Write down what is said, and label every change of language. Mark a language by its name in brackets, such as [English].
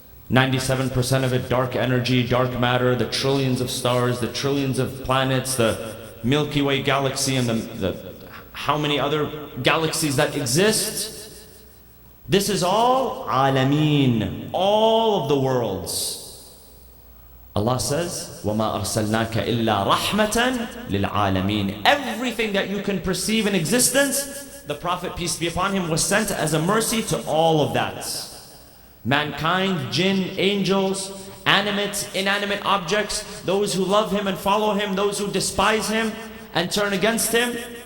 [English] 97% of it dark energy, dark matter, the trillions of stars, the trillions of planets, the Milky Way galaxy, and the how many other galaxies that exist. This is all alameen, all of the worlds. Allah says, [Arabic] وَمَا أَرْسَلْنَاكَ إِلَّا رَحْمَةً لِلْعَالَمِينَ. [English] Everything that you can perceive in existence, the Prophet, peace be upon him, was sent as a mercy to all of that. Mankind, jinn, angels, animate, inanimate objects, those who love him and follow him, those who despise him and turn against him.